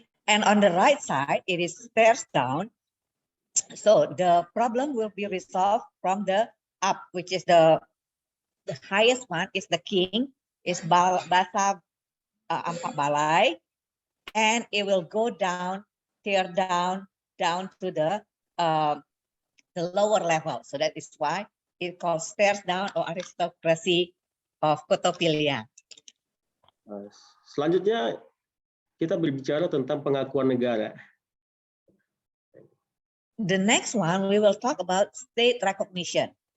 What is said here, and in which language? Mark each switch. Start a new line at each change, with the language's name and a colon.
English: And on the right side, it is stairs down. So the problem will be resolved from the up, which is the highest one is the king, is Basa Ampat Balai, and it will go down, tear down to the lower level. So that is why it calls stairs down or aristocracy of Kotopilian.
Indonesian: Selanjutnya kita berbicara tentang pengakuan negara.
English: The next one we will talk about state recognition.